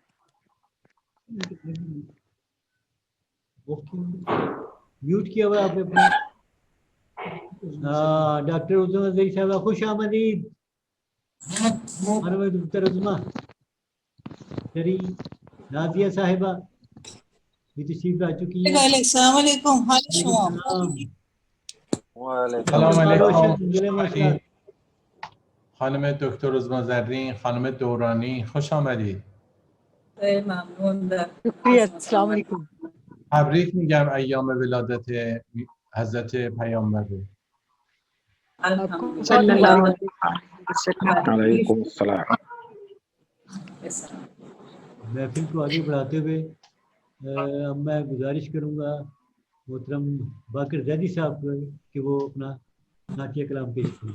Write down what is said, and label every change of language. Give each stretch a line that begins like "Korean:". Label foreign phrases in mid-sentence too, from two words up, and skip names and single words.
Urdu: میوٹ کیا ہوا آپ نے اپنا. ڈاکٹر عظیم اظہری صاحب خوش آمدید. دکتر عظمہ شری نازیہ صاحبہ یہ تشریف لا چکی ہیں.
Arabic: السلام علیکم. سلام علیکم.
Persian: خانم دکتر عظمہ زرین، خانم دورانی خوش آمدید.
Arabic: شکریہ. السلام علیکم.
Persian: تبریک میگم ایام ولادت حضرت پیامبر رو.
Arabic: علیکم السلام.
Urdu: محفل کو آگے بڑھاتے ہوئے اب میں گزارش کروں گا محترم باقر زیدی صاحب کو کہ وہ اپنا نعتیہ کلام پیش کریں.